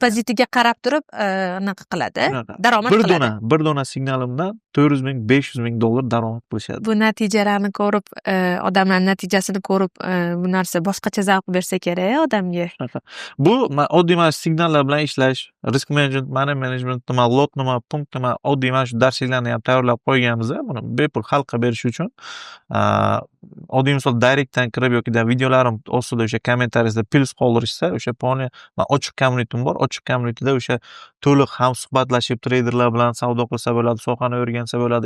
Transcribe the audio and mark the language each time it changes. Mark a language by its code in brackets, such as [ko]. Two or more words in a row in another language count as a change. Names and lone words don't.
[uz] Depozitiga qarab turib, anaqa qiladi, daromad qiladi. Bir dona signalimdan $400,000, $500,000 daromad qilishadi. Bu natijalarni ko'rib, odamlar natijasini ko'rib, bu narsa boshqacha zavq bersa kerak odamga. Bu oddiy mana signallar bilan ishlash, [en] risk management [uz] lot nima, punkt nima, oddiy mana shu darsliklarni ham tayyorlab qo'yganmiz. Buni bepul xalqqa berish uchun oddiy misol Directdan kirib yoki videolarim ostida o'sha kommentariyada plus qoldirishsa, o'sha ochiq community'm bor. Ochiq community'da o'sha to'liq ham suhbatlashib, treyderlar bilan savdo qilsa bo'ladi, sohani o'rgansa bo'ladi.